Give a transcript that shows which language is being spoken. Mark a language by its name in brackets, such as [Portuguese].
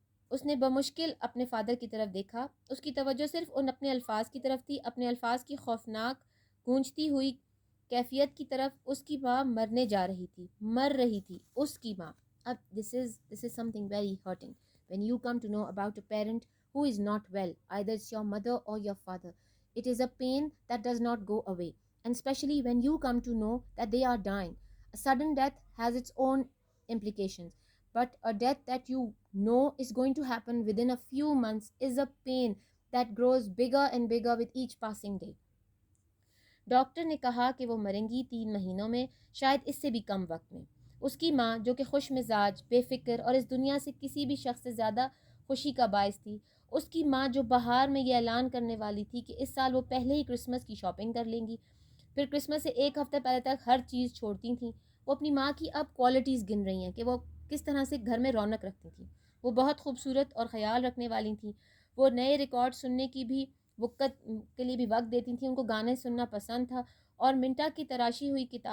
[Urdu] اس نے بمشکل اپنے فادر کی طرف دیکھا۔ اس کی توجہ صرف ان اپنے الفاظ کی طرف تھی، اپنے الفاظ کی خوفناک گونجتی ہوئی کیفیت کی طرف۔ اس کی ماں مرنے جا رہی تھی، مر رہی تھی اس کی ماں۔ اب [English] this is something very hurting when you come to know about a parent who is not well, either it's your mother or your father. It is a pain that does not go away, and especially when you come to know that they are dying. A sudden death has its own implications, but a death that you know is going to happen within a few months is a pain that grows bigger and bigger with each passing day. [Urdu] Doctor نے کہا کہ وہ مریں گی 3 مہینوں میں، شاید اس سے بھی کم وقت میں۔ اس کی ماں جو کہ خوش مزاج، بے فکر اور اس دنیا سے کسی بھی شخص سے زیادہ خوشی کا باعث تھی، اس کی ماں جو بہار میں یہ اعلان کرنے والی تھی کہ اس سال وہ پہلے ہی کرسمس کی شاپنگ کر لیں گی، پھر کرسمس سے ایک ہفتے پہلے تک ہر چیز چھوڑتی تھیں، وہ اپنی ماں کی اب کوالٹیز گن رہی ہیں کہ وہ کس طرح سے گھر میں رونق رکھتی تھیں۔ وہ بہت خوبصورت اور خیال رکھنے والی تھیں، وہ نئے ریکارڈ سننے کی بھی وقت کے لیے بھی وقت دیتی تھیں، ان کو گانے سننا پسند تھا اور منٹا کی تراشی ہوئی